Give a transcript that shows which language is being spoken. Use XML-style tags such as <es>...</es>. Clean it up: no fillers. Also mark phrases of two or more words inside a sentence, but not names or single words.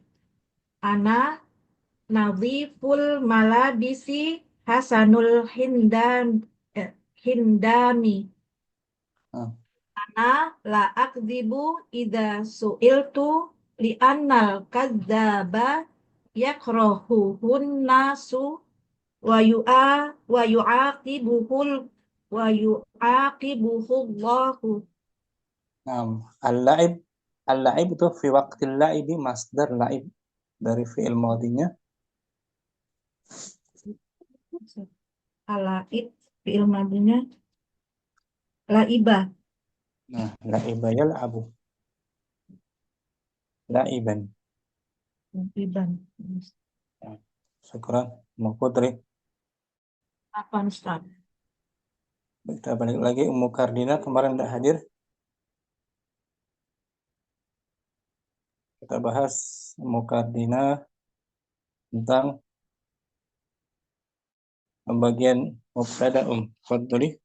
<ar>أنا نظيف الملابس حسن الهندام. أنا لا أكذب إذا سئلت لأن الكذاب يكرهه الناس ويعاقبه الله. Al-la'ib itu fi waqtil la'ibi masdar la'ib dari fi'il madinya. اللعب فعل ماضيه لعب. Nah، لعب يلعب لعبا.</ar> <id>Syukran, Ummu Putri. Apa Ustaz? Kita balik lagi, Ummu Kardina kemarin tidak hadir. Kita bahas Ummu Kardina tentang bagian mubtada Fadli.</id>